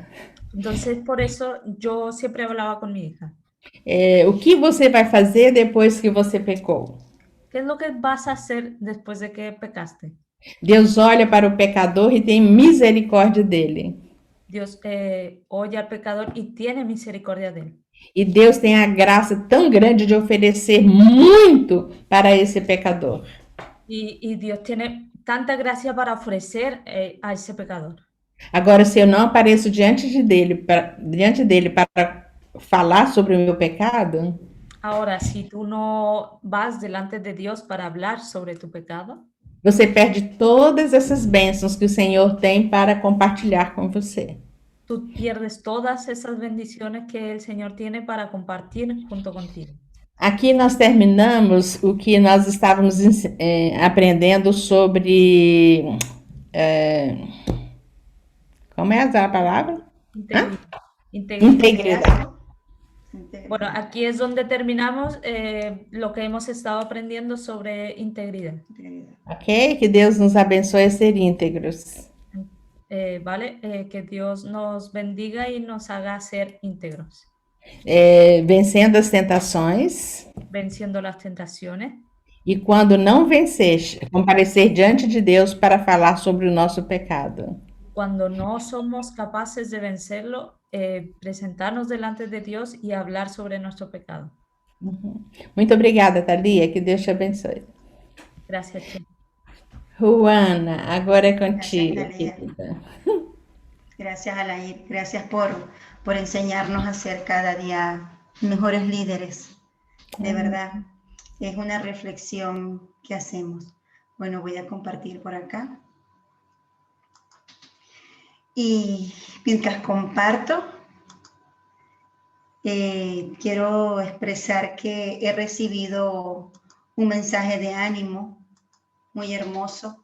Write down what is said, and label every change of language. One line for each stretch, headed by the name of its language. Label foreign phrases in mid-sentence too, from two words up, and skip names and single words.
Spanish: Entonces, por eso yo siempre hablaba con mi hija.
Portuguese: O que você vai fazer depois que você pecou?
Spanish: ¿Qué es lo que vas a hacer después de que pecaste?
Portuguese: Deus olha para o pecador e tem misericórdia dele.
Spanish: Dios oye al pecador y tiene misericordia de él.
Portuguese: E Deus tem a graça tão grande de oferecer muito para esse pecador.
Spanish: Y Dios tiene tanta gracia para ofrecer a ese pecador.
Portuguese: Agora, se eu não apareço diante dele para falar sobre o meu pecado,
Spanish: Ahora, si tú no vas delante de Dios para hablar sobre tu pecado,
Portuguese: você perde todas essas bênçãos que o Senhor tem para compartilhar com você.
Spanish: tú pierdes todas esas bendiciones que el Señor tiene para compartir junto contigo.
Portuguese: Aqui nós terminamos o que nós estávamos aprendendo sobre... como é a palavra?
Spanish: Integridad. Bueno, aquí es donde terminamos lo que hemos estado aprendiendo sobre integridad. Ok?
Portuguese: Que Deus nos abençoe a ser íntegros.
Spanish: ¿Vale? Que Dios nos bendiga y nos haga ser íntegros.
Portuguese: Vencendo as tentações.
Spanish: Venciendo las tentaciones.
Portuguese: E quando não vencer, comparecer diante de Deus para falar sobre o nosso pecado.
Spanish: Cuando no somos capaces de vencerlo, presentarnos delante de Dios y hablar sobre nuestro pecado. Uhum.
Portuguese: Muito obrigada, Thalia, que Deus te abençoe.
Spanish: Gracias, Che.
Portuguese: Juana, agora é
Spanish: Gracias, contigo, Talía. querida. Gracias, Alair. Gracias por enseñarnos a ser cada día mejores líderes. De verdad, es una reflexión que hacemos. Bueno, voy a compartir por acá. Y mientras comparto, quiero expresar que he recibido un mensaje de ánimo muy hermoso.